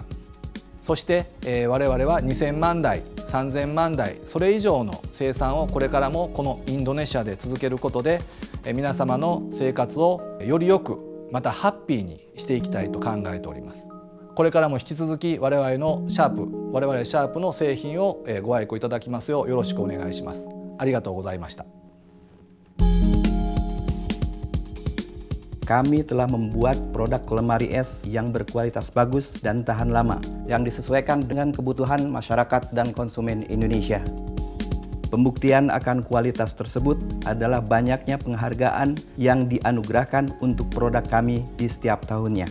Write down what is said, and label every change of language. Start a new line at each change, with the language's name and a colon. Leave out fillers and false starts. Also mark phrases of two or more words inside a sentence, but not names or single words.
Japanese: そして、我々は2000万台、3000万台、それ以上の生産をこれからもこのインドネシアで続けることで、皆様の生活をより良く、またハッピーにしていきたいと考えております。これからも引き続き我々シャープの製品をご愛顧いただきますようよろしくお願いします。ありがとうございました。
Indonesian: Kami telah membuat produk lemari es yang berkualitas bagus dan tahan lama, yang disesuaikan dengan kebutuhan masyarakat dan konsumen Indonesia. Pembuktian akan kualitas tersebut adalah banyaknya penghargaan yang dianugerahkan untuk produk kami di setiap tahunnya.